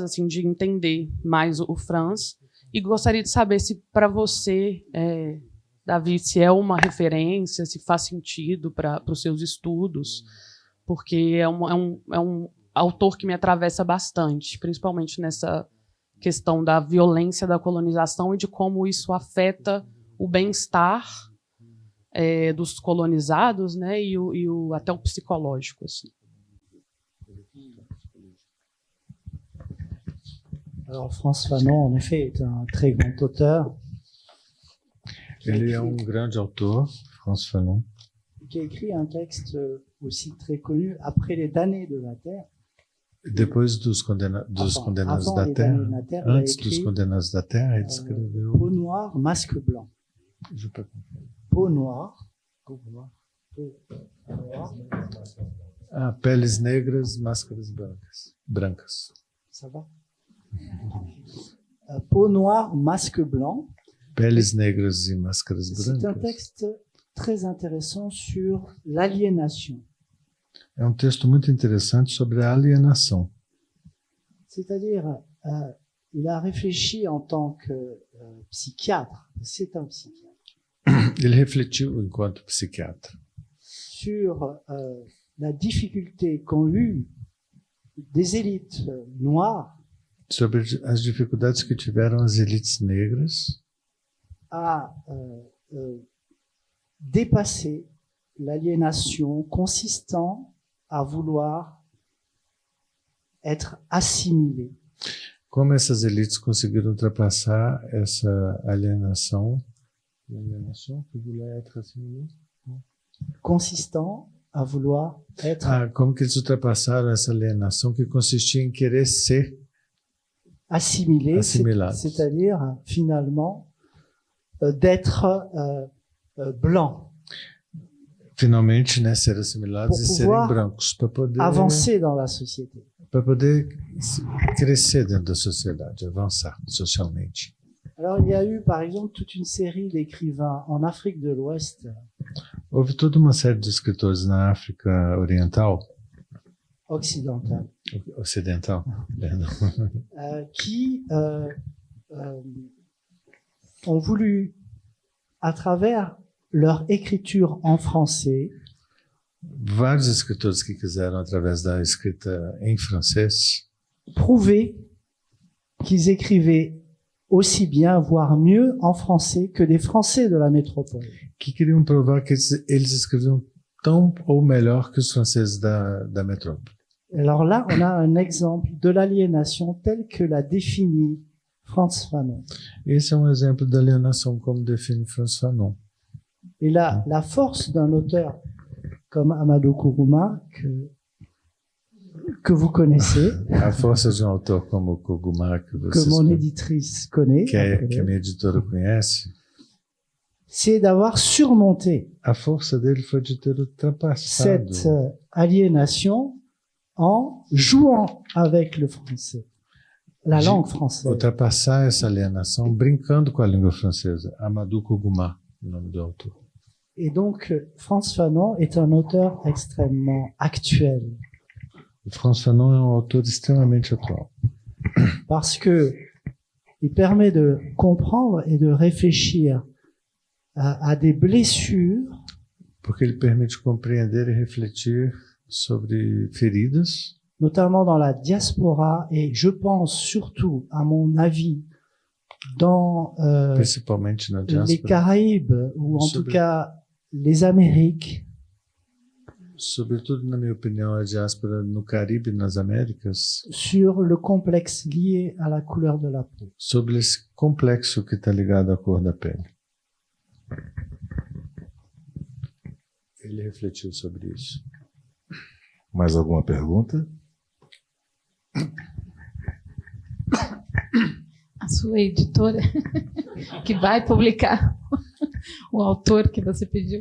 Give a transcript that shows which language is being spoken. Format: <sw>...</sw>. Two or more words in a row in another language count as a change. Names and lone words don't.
<pt>assim, de entender mais o Frantz, e gostaria de saber se, para você, Davi, se é uma referência, se faz sentido para os seus estudos, porque é um autor que me atravessa bastante, principalmente nessa questão da violência da colonização e de como isso afeta o bem-estar dos colonizados, né, e até o psicológico. Assim.</pt> <fr>Alors, Frantz Fanon, en effet, est un très grand auteur.</fr> <pt>Ele é grande autor, Frantz Fanon,</pt> <fr>qui a écrit un texte aussi très connu, Après les damnés de la Terre.</fr> <pt>Depois dos Condenados da Terra, antes dos Condenados da Terra, ele escreveu</pt> <fr>Peau noire, masque blanc. Peau noire,</fr> <pt>Peles negras, máscaras brancas.</pt> <fr>Ça va? Peau noire, masque blanc.</fr> <pt>Peles negras e máscaras brancas.</pt> <fr>C'est un texte très intéressant sur l'aliénation.</fr> <pt>É um texto muito interessante sobre a alienação.</pt> <fr>C'est-à-dire, il a réfléchi en tant que psychiatre, c'est un psychiatre.</fr> <pt>Ele refletiu enquanto psiquiatra</pt> <fr>sur la difficulté qu'ont eu des élites noires</fr> <pt>sobre as dificuldades que tiveram as elites negras</pt> <fr>à dépasser l'aliénation consistant à vouloir être assimilées.</fr> <pt>Como essas elites conseguiram ultrapassar essa alienação que</pt> <fr>voulait être assimilée? Consistant à vouloir être</fr> <pt>como que eles ultrapassaram essa alienação que consistia em querer ser</pt> <fr>assimilés, c'est-à-dire finalement d'être blanc.</fr> <pt>Finalmente, né, ser assimilados e serem brancos para poder</pt> <fr>avancer dans la société.</fr> <pt>Para poder crescer dentro da sociedade, avançar socialmente.</pt> <fr>Alors, il y a eu, par exemple, toute une série d'écrivains en Afrique de l'Ouest.</fr> <pt>Houve toda uma série de escritores na África Oriental, Ocidental,</pt> <fr>pardon, qui ont voulu à travers leur écriture en français,</fr> <pt>Vários escritores que quiseram, através da escrita em francês,</pt> <fr>prouver qu'ils écrivaient aussi bien, voire mieux en français que des Français de la métropole.</fr> <pt>que queriam provar que eles escreviam tão ou melhor que os franceses da metrópole.</pt> <fr>Alors là, on a un exemple de l'aliénation telle que l'a définie Frantz Fanon.</fr> <pt>Esse é exemplo da alienação como define Frantz Fanon.</pt> <fr>Et là, la force d'un auteur comme Amadou Kourouma, que vous connaissez,</fr> <pt>A força de autor como o Kourouma, que</pt> <fr>que mon éditrice connaît,</fr> <pt>que a minha editora conhece,</pt> <fr>c'est d'avoir surmonté</fr> <pt>a força dele foi de ter ultrapassado</pt> <fr>cette aliénation en jouant avec le français, la langue française.</fr> <pt>ultrapassar essa alienação brincando com a língua francesa. Amadou Kourouma, o nome do autor.</pt> <fr>Et donc, Frantz Fanon est un auteur extrêmement actuel,</fr> <pt>O Frantz Fanon é autor extremamente atual,</pt> <fr>parce que il permet de comprendre et de réfléchir à des blessures</fr> <pt>porque ele permite compreender e refletir sobre feridas,</pt> <fr>notamment dans la diaspora, et je pense surtout, à mon avis, dans</fr> <pt>principalmente na</pt> <fr>les</fr> <pt>diáspora,</pt> <fr>Caraïbes, ou en tout cas les Amériques,</fr> <pt>sobretudo, na minha opinião, a diáspora no Caribe e nas Américas,</pt> <fr>sur le complexe lié à la couleur de la peau.</fr> <pt>sobre esse complexo que está ligado à cor da pele. Ele refletiu sobre isso. Mais alguma pergunta? A sua editora, que vai publicar o autor que você pediu.</pt>